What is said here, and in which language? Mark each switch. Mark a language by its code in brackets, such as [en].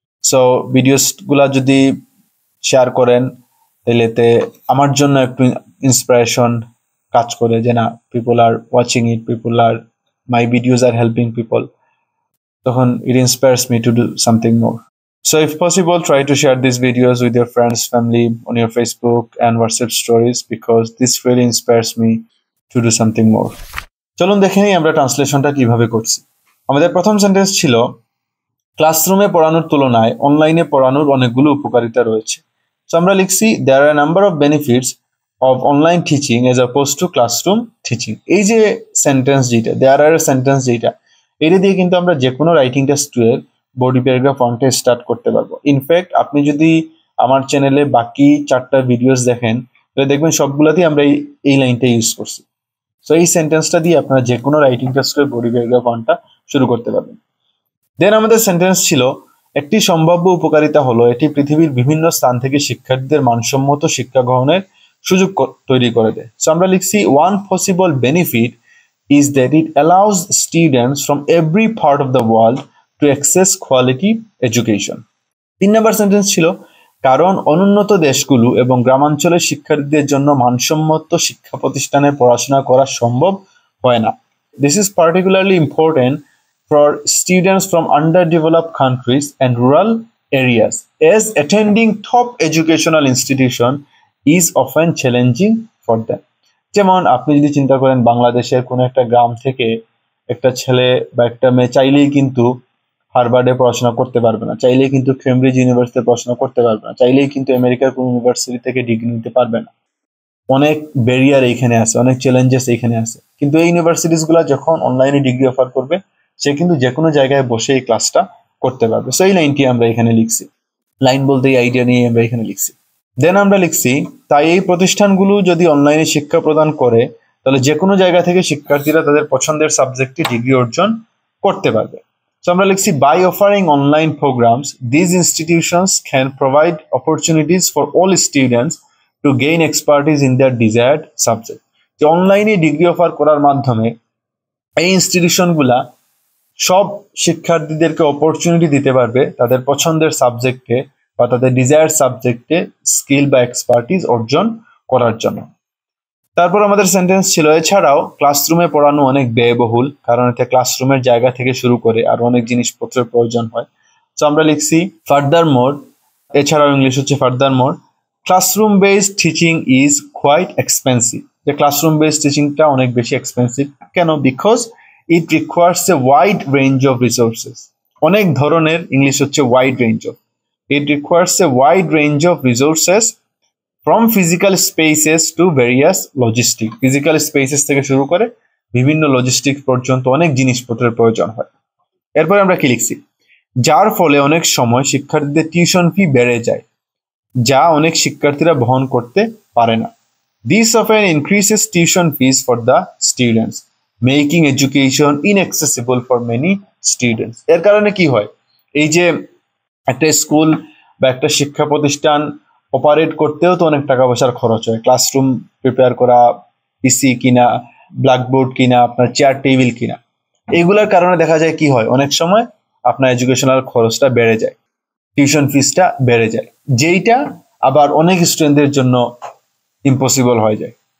[bn] So videos গুলা যদি share করেন তাহলে এতে আমার জন্য একটু ইন্সপিরেশন কাজ করে, যে না [en] People are watching it, people are my videos are helping people, তখন it inspires me to do something more. So if possible, try to share these videos with your friends, family, on your Facebook and WhatsApp stories, because this really inspires me to do something more. [bn] চলুন দেখে নিই আমরা ট্রান্সলেশনটা কিভাবে করছি। আমাদের প্রথম sentence ছিল ক্লাসরুমে পড়ানোর তুলনায় অনলাইনে পড়ানোর অনেকগুলো উপকারিতা রয়েছে। সো আমরা লিখছি [en] there are a number of benefits of online teaching as opposed to classroom teaching। [bn] এই যে সেন্টেন্স যেটা, there are সেন্টেন্স যেটা, এটা দিয়ে কিন্তু আমরা যে কোনো রাইটিং টেস্টের বডি প্যারাগ্রাফ ফর্মটা স্টার্ট করতে পারবো। ইনফ্যাক্ট আপনি যদি আমার চ্যানেলে বাকি 4টা ভিডিওস দেখেন তাহলে দেখবেন সবগুলাতেই আমরা এই লাইনটা ইউজ করছি। সো এই সেন্টেন্সটা দিয়ে আপনারা যে কোনো রাইটিং টেস্টের বডি প্যারাগ্রাফ ফর্মটা শুরু করতে পারবেন। দেন আমাদের সেন্টেন্স ছিল একটি সম্ভাব্য উপকারিতা হলো এটি পৃথিবীর বিভিন্ন স্থান থেকে শিক্ষার্থীদের মানসম্মত শিক্ষা গ্রহণের সুযোগ তৈরি করে দেয়। সো আমরা লিখছি [en] one possible benefit is that it allows students from every part of the world to access quality education। [bn] 3 number sentence ছিল কারণ অনুন্নত দেশগুলো এবং গ্রামাঞ্চলের শিক্ষার্থীদের জন্য মানসম্মত শিক্ষা প্রতিষ্ঠানে পড়াশোনা করা সম্ভব হয় না। [en] This is particularly important for students from underdeveloped countries and rural areas, as attending top educational institution is often challenging for them। [bn] যেমন আপনি যদি চিন্তা করেন বাংলাদেশের কোনো একটা গ্রাম থেকে একটা ছেলে বা একটা মেয়ে চাইলেই কিন্তু হার্ভার্ডে পড়াশোনা করতে পারবে না, চাইলেই কিন্তু কেমব্রিজ ইউনিভার্সিটিতে পড়াশোনা করতে পারবে না, চাইলেই কিন্তু আমেরিকার কোনো ইউনিভার্সিটি থেকে ডিগ্রি নিতে পারবে না। অনেক ব্যারিয়ার এইখানে আছে, অনেক চ্যালেঞ্জেস এইখানে আছে। কিন্তু এই ইউনিভার্সিটিস গুলা যখন অনলাইনে ডিগ্রি অফার করবে, সে কিন্তু যে কোনো জায়গায় বসে এই ক্লাসটা করতে পারবে। সো এই লাইনটি আমরা এখানে লিখছি, লাইন বলতে এই আইডিয়া নিয়ে আমরা এখানে লিখছি। দেন আমরা লিখছি তাই এই প্রতিষ্ঠানগুলো যদি অনলাইনে শিক্ষা প্রদান করে তাহলে যে কোনো জায়গা থেকে শিক্ষার্থীরা তাদের পছন্দের সাবজেক্টে ডিগ্রি অর্জন করতে পারবে। [en] So [bn] আমরা লিখছি [en] by offering online programs, these institutions can provide opportunities for all students to gain expertise in their desired subject. [bn] যে অনলাইনে ডিগ্রি অফার করার মাধ্যমে এই ইনস্টিটিউশনগুলা সব শিক্ষার্থীদেরকে অপরচুনিটি দিতে পারবে তাদের পছন্দের সাবজেক্টে বা তাদের ডিজায়ার সাবজেক্টে স্কিল বা এক্সপার্টিস অর্জন করার জন্য। তারপর আমাদের সেন্টেন্স ছিল এছাড়াও ক্লাসরুমে পড়ানো অনেক ব্যয়বহুল, কারণ এতে ক্লাসরুমের জায়গা থেকে শুরু করে আর অনেক জিনিসপত্রের প্রয়োজন হয়। তো আমরা লিখছি [en] furthermore, [bn] এছাড়াও ইংলিশ হচ্ছে [en] Furthermore, classroom based teaching is quite expensive. [bn] যে ক্লাসরুম বেসড টিচিংটা অনেক বেশি এক্সপেন্সিভ কেন? [en] Because it requires a wide range of resources. [bn] অনেক ধরনের, ইংলিশ হচ্ছে [en] Wide range of, it requires a wide range of resources from physical spaces to various logistic. [bn] Physical spaces থেকে শুরু করে বিভিন্ন লজিস্টিক পর্যন্ত অনেক জিনিসপত্রের প্রয়োজন হয়। এরপরে আমরা কি লিখছি? যার ফলে অনেক সময় শিক্ষার্থীদের টিউশন ফি বেড়ে যায়, যা অনেক শিক্ষার্থীরা বহন করতে পারে না। [en] This often increases tuition fees for the students, making education inaccessible for many students. [bn] এর কারণে কি হয়? এই যে একটা স্কুল বা একটা শিক্ষা প্রতিষ্ঠান অপারেট করতেও তো অনেক টাকা পয়সার খরচ হয়। ক্লাসরুম প্রিপেয়ার করা, পিসি কিনা, ব্ল্যাকবোর্ড কিনা, আপনার চেয়ার টেবিল কিনা, এগুলোর কারণে দেখা যায় কি হয়, অনেক সময় আপনার এডুকেশনাল খরচটা বেড়ে যায়, টিউশন ফিসটা বেড়ে যায়, যেইটা আবার অনেক স্টুডেন্টদের জন্য ইম্পসিবল হয়ে যায়।